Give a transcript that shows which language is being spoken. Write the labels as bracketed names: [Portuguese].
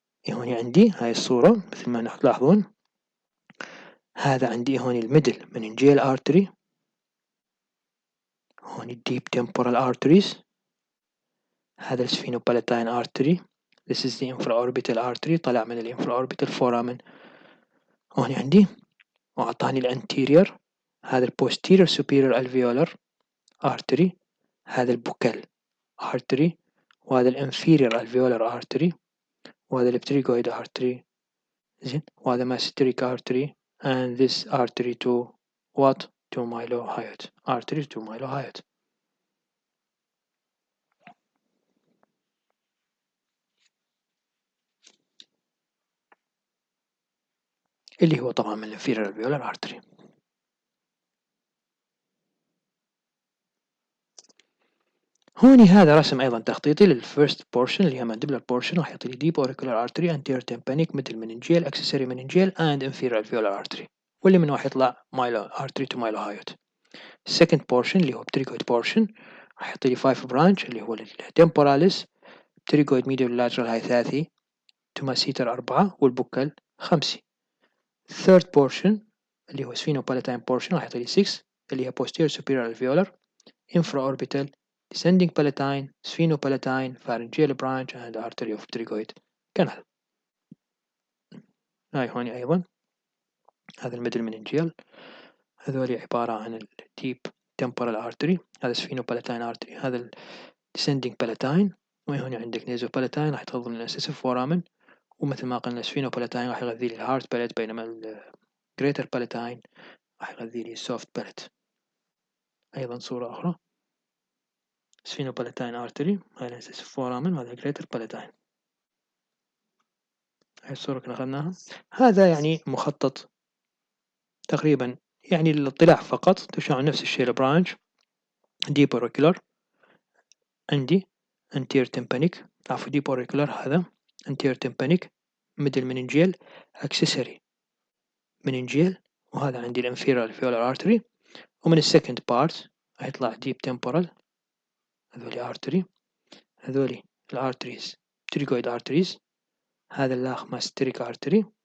[Arabic] هون عندي هاي الصورة مثل ما تلاحظون. هذا عندي هون الميدل meningeal artery, هون [English] deep temporal arteries, [Arabic] هذا السفينوبالاتين artery. [English] This is the infraorbital artery [Arabic] طلع من الانفراوربيتال [English] foramen. [Arabic] هون عندي وأعطاني الانتيريور. هذا [English] posterior superior alveolar artery, هذا البوكال artery, وهذا الانفيريور alveolar artery, وهذا البتريغويد artery, [Arabic] زين, [English] وهذا mesenteric artery, and this artery to what? To mylohyoid. artery to mylohyoid. [Arabic] اللي هو طبعا من الانفيريور [English] alveolar artery. [Arabic] هوني هذا رسم أيضا تخطيطي للفيرست بورشن اللي هي mandibular portion. راح يعطي لي [English] deep auricular artery, anterior tympanic, middle meningeal, accessory meningeal, and inferior alveolar artery, [Arabic] واللي من واحد يطلع [English] artery to mylohyoid. second portion اللي هو pterygoid portion [Arabic] راح يعطي لي 5 برانش اللي هو التمبوراليس، [English] pterygoid medial lateral [Arabic] هاي 3، توماسيتر 4، والبوكال 5. [English] third portion اللي هو sphenopalatine portion [Arabic] راح يعطي لي 6 اللي هي [English] posterior superior alveolar infraorbital descending palatine sphenopalatine pharyngeal branch and artery of pterygoid canal. [Arabic] هاي هوني أيضا هذا الميدل مننجيال، هذول عبارة عن الديب temporal artery، هذا sphenopalatine artery، هذا ال [English] descending palatine، [Arabic] وهنا عندك nasopalatine راح تغذي لنا incisive foramen، ومثل ما قلنا sphenopalatine راح يغذي لي الهارد palate، بينما ال [English] greater palatine [Arabic] راح يغذي لي soft palate. أيضا صورة أخرى sphenopalatine artery، هذا incisive foramen، وهذا greater palatine. هاي الصورة كنا أخذناها. هذا يعني مخطط تقريبا يعني للاطلاع فقط، تشعر نفس الشيء البرانش deep auricular، [English] عندي anterior tympanic، [Arabic] عفوا [English] deep auricular هذا anterior tympanic middle meningeal accessory meningeal، وهذا عندي الانفيرال alveolar artery، ومن السكند بارت هيطلع deep temporal، هذولي artery، [Arabic] هذولي الارتريز [English] pterygoid arteries، هذا اللاخ masteric artery.